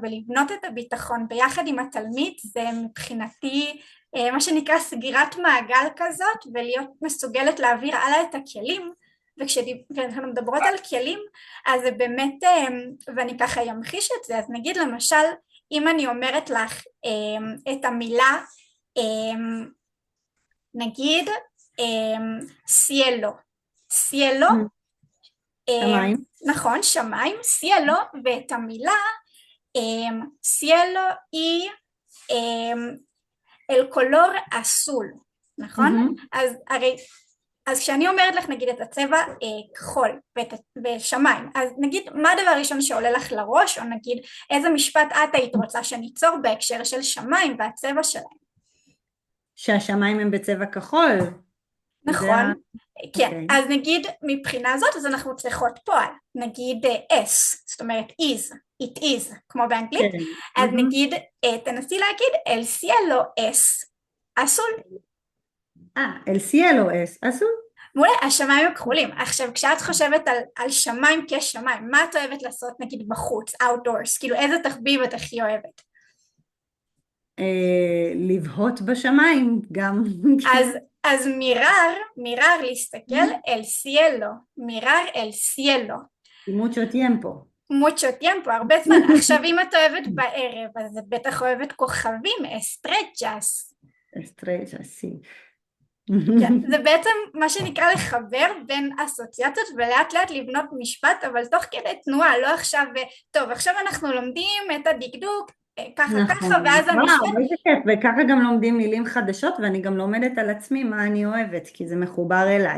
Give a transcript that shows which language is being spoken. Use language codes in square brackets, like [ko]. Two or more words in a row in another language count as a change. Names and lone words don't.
[he] ולבנות את הביטחון ביחד עם התלמיד זה מבחינתי מה שנקרא סגירת מעגל כזאת, ולהיות מסוגלת להעביר הלאה את הכלים, וכשאנחנו מדברות על כלים אז זה באמת, ואני ככה ימחיש את זה, אז נגיד למשל אם אני אומרת לך את המילה נגיד סיילו, סיילו, שמיים. נכון, שמיים, סיילו, ואת המילה סיילו היא [es] el color azul, [he] נכון? מהמם. אז כשאני אומרת לך נגיד את הצבע כחול ושמיים, אז נגיד מה הדבר הראשון שעולה לך לראש, או נגיד איזה משפט את היית רוצה שניצור בהקשר של שמיים והצבע שלהם? שהשמיים הם בצבע כחול. זה ה... נכון, כן, אוקיי. אז נגיד מבחינה זאת אז אנחנו צריכות פועל, נגיד s, זאת אומרת [en] is, it is, [he] כמו באנגלית, כן. אז מהמם. נגיד תנסי להגיד [es] el cielo es azul, el cielo es, azul. [he] מעולה, השמיים הם כחולים. עכשיו כשאת חושבת על שמיים כשמיים, מה את אוהבת לעשות נגיד בחוץ, outdoors, כאילו איזה תחביב את הכי אוהבת? לבהות בשמיים גם. [es] אז מירר להסתכל el cielo, mirar el cielo, mucho tiempo. mucho tiempo, [he] הרבה זמן. עכשיו אם את אוהבת בערב, אז את בטח אוהבת כוכבים, אסטרצ'ס. [es] estrella, sí. [he] כן, זה בעצם מה שנקרא לחבר בין אסוציאציות ולאט לאט לבנות משפט, אבל תוך כדי תנועה, לא עכשיו, טוב עכשיו אנחנו לומדים את הדקדוק ככה נכון, ככה ואז וואו, המשפט. איזה כיף, וככה גם לומדים מילים חדשות, ואני גם לומדת על עצמי מה אני אוהבת, כי זה מחובר אליי.